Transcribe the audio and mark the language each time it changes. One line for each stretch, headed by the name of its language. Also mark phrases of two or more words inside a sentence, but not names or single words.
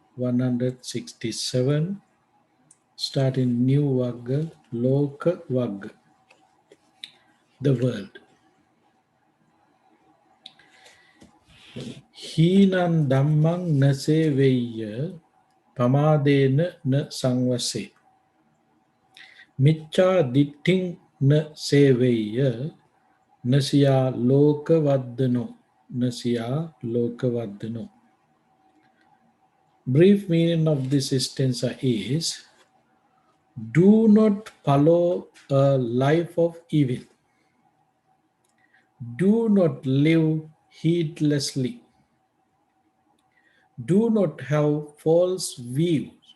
English: 167, starting new Vagga, Loka Vagga, the world.
Pali: Hīnan dhammang na seveya pamadena na sangvase. Micca ditting na seveya nasya lokavaddano. Nasya lokavaddano.
English: Brief meaning of this stanza is do not follow a life of evil. Do not live heedlessly. Do not have false views.